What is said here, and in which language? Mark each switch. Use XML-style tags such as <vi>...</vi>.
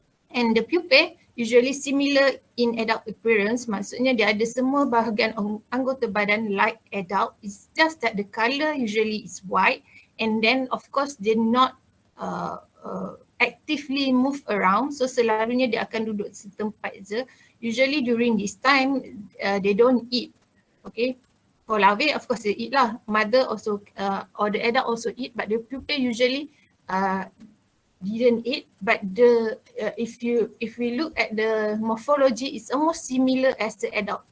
<en>And the pupae usually similar in adult appearance,</en> <ms>maksudnya dia ada semua bahagian anggota badan</ms> <en>like adult. It's just that the colour usually is white and then of course they not actively move around.</en> <ms>So selalunya dia akan duduk di tempat je.</ms> <en>Usually during this time they don't eat. Okay. For larvae of course they eat lah. Mother also or the adult also eat, but the pupae usually didn't eat, but the if we look at the morphology, it's almost similar as the adult.</en>